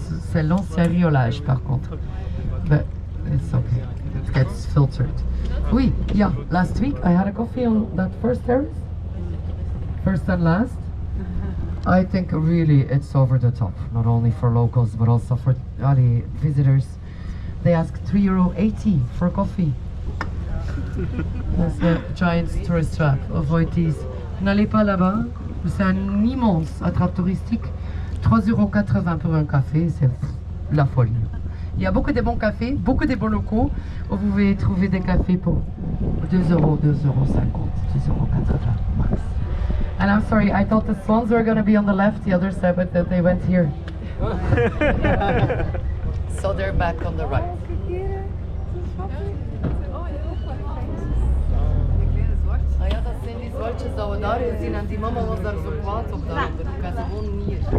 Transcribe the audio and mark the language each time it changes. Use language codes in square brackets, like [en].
[fr] C'est l'ancien riolage, par contre. [en] But it's okay. It gets filtered. Oui, yeah. Last week I had a coffee on that first terrace. First and last. I think really it's over the top. Not only for locals, but also for visitors. They ask €3.80 for coffee. That's a giant tourist trap. Avoid these. [fr] N'allez pas là-bas. C'est un immense attrape touristique. €3,80 pour un café, c'est la folie. Il y a beaucoup de bons cafés, beaucoup de bons locaux où vous pouvez trouver des cafés pour €2, €2,50, €2,80 max. [en] And I'm sorry, I thought the swans were going to be on the left, the other side, but they went here. So they're back on the right. [nl] Ah ja, dat zijn die zwartjes dat we daar gezien en die mama was daar zo kwaad op dat ik had gewoon niet.